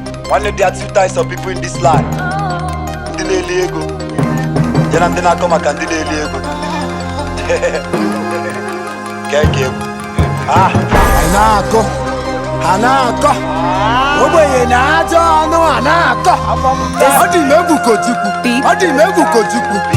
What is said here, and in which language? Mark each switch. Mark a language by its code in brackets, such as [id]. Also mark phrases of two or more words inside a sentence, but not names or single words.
[ig] Nwanne, [en] there are two types of people in this life. [ig] Ndị na-eli ego, ya na ndị na-akọ maka ndị na-eli ego. Ka e kee m. Ah. Ha na-akọ, ha na-akọ. Ogbenye na-ajọ ọnụ, ha na-akọ. Ọ dị m egwu ka Ojukwu. Ọ dị m egwu ka Ojukwu.